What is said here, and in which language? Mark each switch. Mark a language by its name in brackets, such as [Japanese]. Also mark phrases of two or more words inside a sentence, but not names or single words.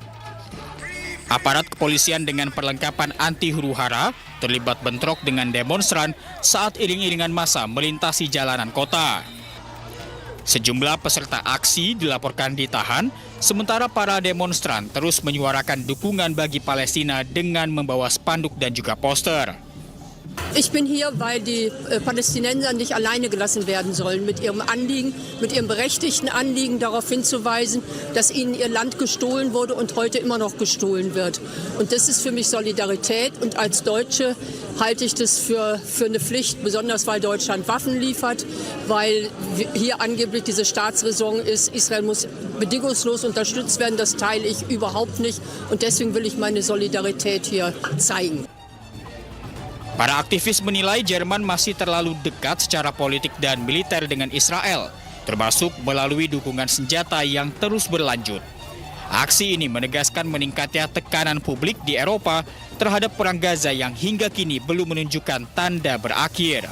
[Indonesian] Aparat kepolisian dengan perlengkapan anti huru-hara terlibat bentrok dengan demonstran saat iring-iringan massa melintasi jalanan kota. Sejumlah peserta aksi dilaporkan ditahan, sementara para demonstran terus menyuarakan dukungan bagi Palestina dengan membawa spanduk dan juga poster. [German] Ich bin hier, weil die Palästinenser nicht alleine gelassen werden sollen mit ihrem Anliegen, mit ihrem berechtigten Anliegen darauf hinzuweisen, dass ihnen ihr Land gestohlen wurde und heute immer noch gestohlen wird. Und das ist für mich Solidarität und als Deutsche halte ich das für eine Pflicht, besonders weil Deutschland Waffen liefert, weil hier angeblich diese Staatsräson ist, Israel muss bedingungslos unterstützt werden, das teile ich überhaupt nicht und deswegen will ich meine Solidarität hier zeigen. [Indonesian] Para aktivis menilai Jerman masih terlalu dekat secara politik dan militer dengan Israel, termasuk melalui dukungan senjata yang terus berlanjut. Aksi ini menegaskan meningkatnya tekanan publik di Eropa terhadap perang Gaza yang hingga kini belum menunjukkan tanda berakhir.